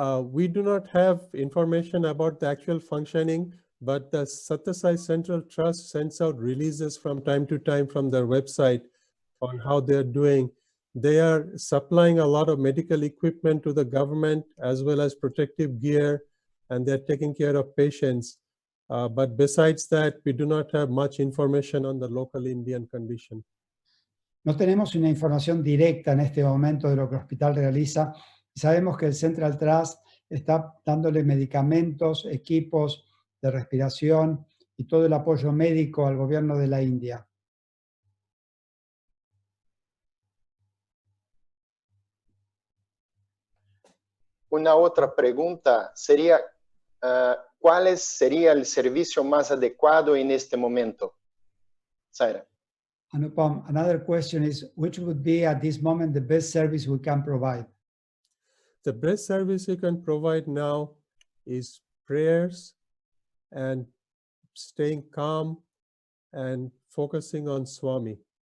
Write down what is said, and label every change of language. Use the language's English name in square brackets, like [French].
[English] We do not have information about the actual functioning, but the Sathya Sai Central Trust sends out releases from time to time from their website on how they're doing. They are supplying a lot of medical equipment to the government as well as protective gear, and they're taking care of patients. But besides that, we do not have much information on the local Indian condition. [Spanish] No tenemos una información directa en este momento de lo que el hospital realiza. Sabemos que el Central Trust está dándole medicamentos, equipos de respiración y todo el apoyo médico al gobierno de la India. Una otra pregunta sería, ¿cuál sería el servicio más adecuado en este momento? Saira. [English] Anupam, another question is, which would be at this moment the best service we can provide? The best service we can provide now is prayers and staying calm and focusing on Swami.